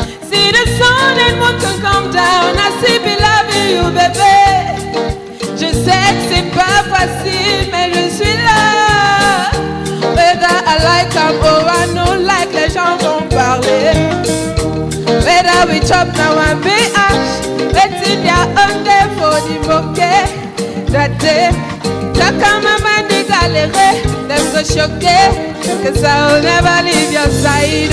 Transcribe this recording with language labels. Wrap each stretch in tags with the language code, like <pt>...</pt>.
<en>See the sun and moon can come down. I see me loving you, bébé.</en> <fr>Je sais que c'est pas facile, mais je suis là.</fr> <en>Whether I like them or I don't like,</en> <fr>les gens vont parler.</fr> <en>Whether we chop now and be ash, waiting their own day for the bouquet. That day, talk on my man they galère, them go choquer, cause I will never leave your side.</en>